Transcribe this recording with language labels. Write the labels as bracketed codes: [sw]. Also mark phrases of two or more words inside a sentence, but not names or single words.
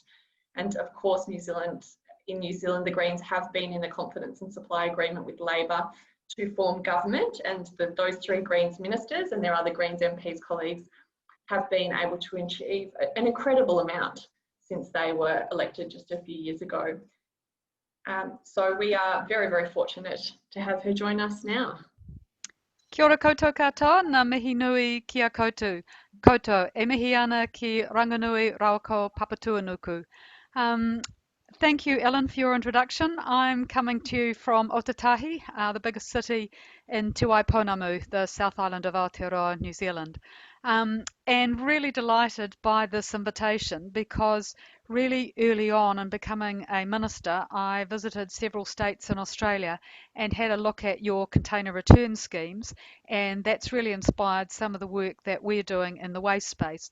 [en] And of course, in New Zealand, the Greens have been in a confidence and supply agreement with Labor to form government, and those three Greens ministers and their other Greens MPs colleagues have been able to achieve an incredible amount since they were elected just a few years ago. So we are very, very fortunate to have her join us now. [mi] Kia ora koutou katoa, ngā mihi nui kia koutou. Koutou, e mihi ana ki Ranganui Rawako Papatuanuku. [en] Thank you, Ellen, for your introduction. I'm coming to you from Aoteroa, the biggest city in [mi] Te Waipounamu, [en] the South Island of Aoteroa, New Zealand. And really delighted by this invitation because really early on in becoming a minister, I visited several states in Australia and had a look at your container return schemes, and that's really inspired some of the work that we're doing in the waste space.